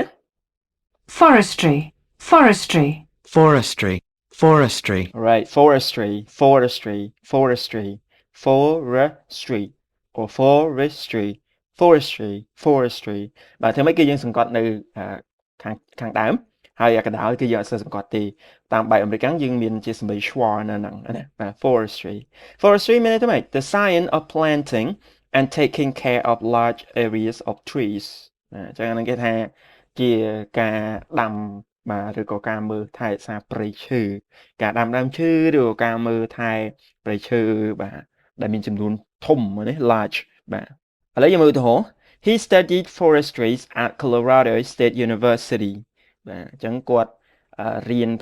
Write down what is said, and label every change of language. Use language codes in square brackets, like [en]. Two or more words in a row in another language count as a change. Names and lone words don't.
[en] forestry forestry forestry forestry Right forestry or forestry [km] បាទធ្វើម៉េចគឺយើងសង្កត់នៅខាងដើមហើយអាកណ្ដាលគឺយើងអត់សូវសង្កត់ទេតាមបែបអាមេរិកយើងមានជាសម្ដី schwa នៅហ្នឹងណាបាទ forestry មានន័យថាម៉េច [en] the science of planting and taking care of large areas of trees [km] អញ្ចឹងហ្នឹងគេថាជាការដាំបាទឬក៏ការមើលថែរក្សាព្រៃឈើការដាំដើមឈើឬក៏ការមើលថែព្រៃឈើបាទ ដែលមានចំនួនធំណា large បាទឥឡូវយើងមើលទៅហោ [en] He studied forestry at Colorado State University [km] បាទអញ្ចឹងគាត់រៀន